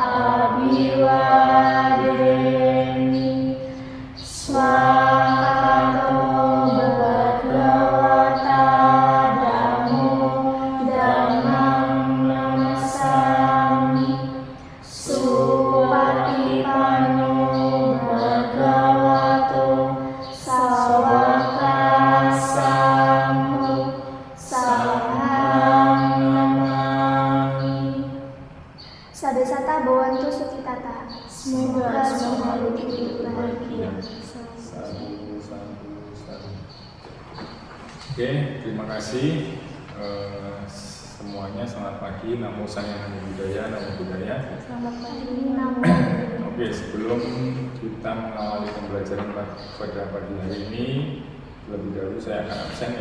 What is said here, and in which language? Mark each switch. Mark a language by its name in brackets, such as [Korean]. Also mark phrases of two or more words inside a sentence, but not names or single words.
[Pali] abhivademi swakato bhagavata dhammo dhammam namasami supatipanno bhagavato sawaka samho sanghang namami. Sadasata Bhawantu Sukhitata. [Indonesian] Semoga semua hidup bahagia. Oke, terima kasih semuanya. Selamat pagi. [Pali] Namo Sangyang Adi Budaya, Namo Buddhaya. [Indonesian] Selamat pagi, Namo. Oke, sebelum kita mengawali pembelajaran pada pagi hari ini, lebih dahulu saya akan absen ya.